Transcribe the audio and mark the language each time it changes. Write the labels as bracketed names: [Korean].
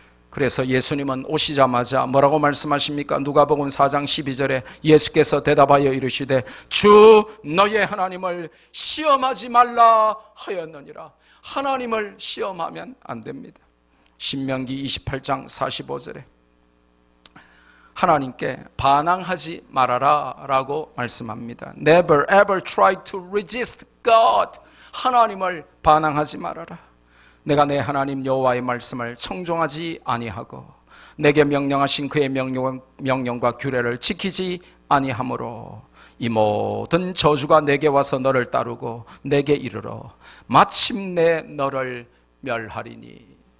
[Korean] 그래서 예수님은 오시자마자 뭐라고 말씀하십니까? 누가복음 4장 12절에 예수께서 대답하여 이르시되 주 너의 하나님을 시험하지 말라 하였느니라. 하나님을 시험하면 안 됩니다. 신명기 28장 45절에 하나님께 반항하지 말아라 라고 말씀합니다. [English] Never ever try to resist God. [Korean] 하나님을 반항하지 말아라. 내가 내 하나님 여호와의 말씀을 청종하지 아니하고 내게 명령하신 그의 명령과 규례를 지키지 아니하므로 이 모든 저주가 내게 와서 너를 따르고 내게 이르러 마침내 너를 멸하리니.